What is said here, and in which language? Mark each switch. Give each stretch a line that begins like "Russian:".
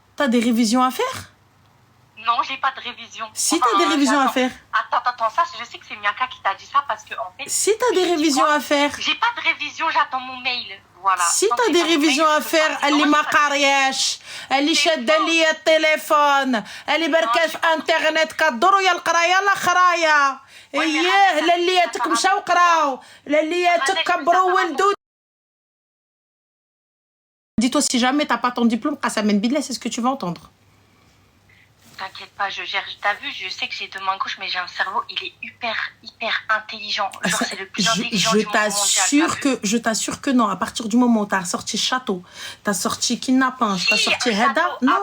French: T'as des révisions à faire? Non, j'ai pas de révision. Si t'as des révisions à faire. Attends, ça, je sais que c'est Miyaka qui t'a dit ça parce que, en fait... Si t'as des révisions à faire. J'ai pas de révision, j'attends mon mail. Voilà. Si t'as des révisions à faire,
Arabic: اللي ما قارياش، اللي شادة ليا التليفون، اللي بركات في انترنت كدور يا القرايه لا خرايه. اييه للياتك مشاو قراو، للياتك كبروا ولدو.
French: Dis-toi, si jamais t'as pas ton diplôme,
Arabic: Qasamen Billah,
French: c'est ce que tu vas entendre. T'inquiète pas, je gère. T'as vu, je sais que j'ai deux mains gauches, mais j'ai un cerveau, il est hyper intelligent. Genre, c'est le plus intelligent du monde mondial. Je t'assure que non. À partir du moment où t'as sorti château, t'as sorti kidnapping, t'as sorti Heda, non.